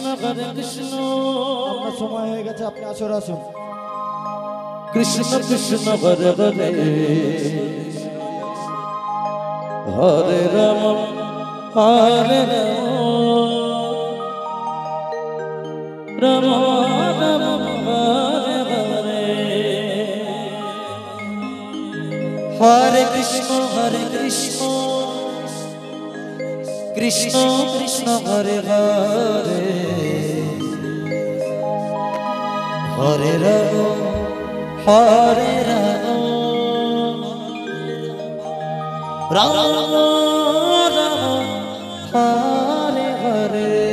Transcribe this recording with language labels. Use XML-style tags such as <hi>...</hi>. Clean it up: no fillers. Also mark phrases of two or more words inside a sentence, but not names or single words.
<bn>আপনার সময় হয়ে গেছে, আপনি আসর আসুন।</bn> <sa>কৃষ্ণ কৃষ্ণ হরে হরে হরে রাম হরে রাম রাম হরে হরে হরে কৃষ্ণ কৃষ্ণ কৃষ্ণ হরে হরে হরে রাম হরে রাম রাম রাম হরে হরে</sa>